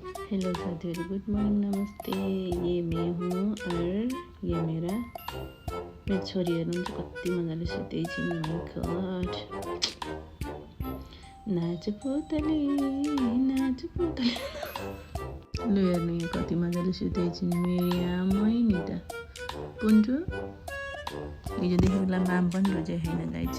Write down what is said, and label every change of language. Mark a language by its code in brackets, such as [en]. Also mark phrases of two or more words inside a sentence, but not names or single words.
[hi] हेलो साथियों, [en] good morning, [hi] नमस्ते। ये मैं हूँ और ये [ne] मेरो छोरी हेर्नुहुन्छ कति मजाले सुत्दै छिन्। [en] my God, [ne] नाच पुतली लु हेर्नु यहाँ कति मजाले सुत्दै छिन्। मेरो आमै नि त पुन्टु हिजोदेखि उसलाई माम पनि रोजेको छैन गाइज।